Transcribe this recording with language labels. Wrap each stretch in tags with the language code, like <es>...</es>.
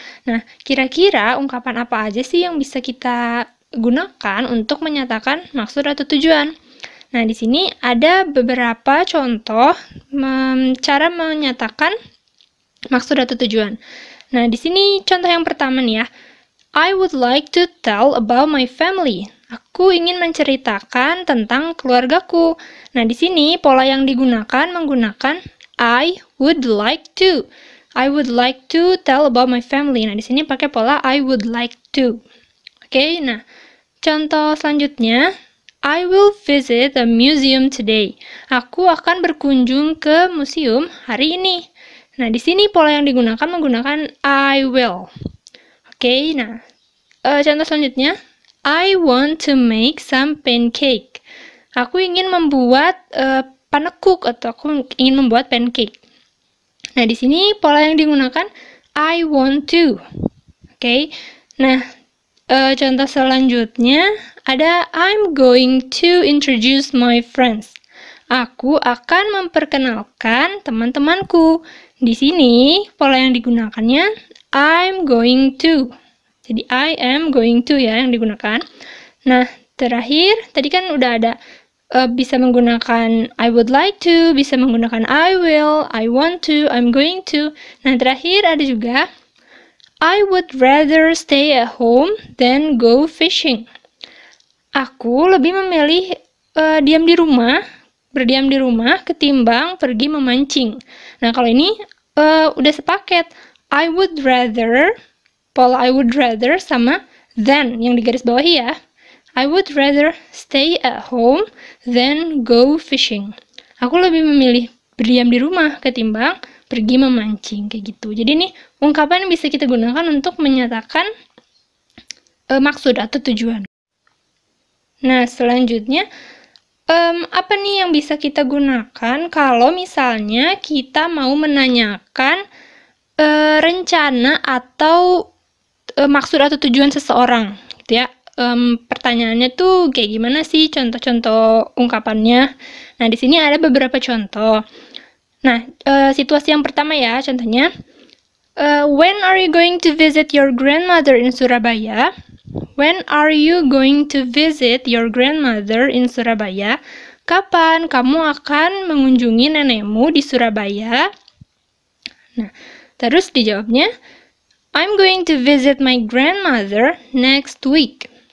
<id>Nah, kira-kira ungkapan apa aja sih yang bisa kita gunakan untuk menyatakan maksud atau tujuan? Nah, di sini ada beberapa contoh cara menyatakan maksud atau tujuan. Nah, di sini contoh yang pertama nih ya.</id> <en>I would like to tell about my family.</en> <id>Aku ingin menceritakan tentang keluargaku. Nah, di sini pola yang digunakan menggunakan</id> <en>I would like to. I would like to tell about my family.</en> <id>Nah, di sini pakai pola</id> <en>I would like to.</en> <id>Oke, nah, contoh selanjutnya.</id> <en>I will visit a museum today.</en> <id>Aku akan berkunjung ke museum hari ini. Nah, di sini pola yang digunakan menggunakan</id> <en>I will.</en> <id>Oke, nah, contoh selanjutnya.</id> <en>I want to make some pancake.</en> <id>Aku ingin membuat panekuk atau aku ingin membuat pancake. Nah, di sini pola yang digunakan</id> <en>I want to.</en> <id>Oke, nah, contoh selanjutnya ada</id> <en>I'm going to introduce my friends.</en> <id>Aku akan memperkenalkan teman-temanku. Di sini pola yang digunakannya</id> <en>I'm going to.</en> <id>Jadi</id> <en>I am going to</en> <id>ya yang digunakan. Nah, terakhir tadi kan udah ada bisa menggunakan</id> <en>I would like to,</en> <id>bisa menggunakan</id> <en>I will, I want to, I'm going to.</en> <id>Nah, terakhir ada juga</id> <en>I would rather stay at home than go fishing.</en> <id>Aku lebih memilih berdiam di rumah ketimbang pergi memancing. Nah, kalau ini udah sepaket.</id> <en>I would rather,</en> <id>pola</id> <en>I would rather</en> <id>sama</id> <en>than</en> <id>yang di garis bawahi ya.</id> <en>I would rather stay at home than go fishing.</en> <id>Aku lebih memilih berdiam di rumah ketimbang pergi memancing, kayak gitu. Jadi ini ungkapan yang bisa kita gunakan untuk menyatakan maksud atau tujuan. Nah, selanjutnya, apa nih yang bisa kita gunakan kalau misalnya kita mau menanyakan rencana atau maksud atau tujuan seseorang, gitu ya. Pertanyaannya tuh kayak gimana sih contoh-contoh ungkapannya? Nah, di sini ada beberapa contoh. Nah, situasi yang pertama ya, contohnya,</id> <en>when are you going to visit your grandmother in Surabaya? When are you going to visit your grandmother in Surabaya?</en> <id>Kapan kamu akan mengunjungi nenekmu di Surabaya? Nah, terus dijawabnya,</id> <en>I'm going to visit my grandmother next week.</en>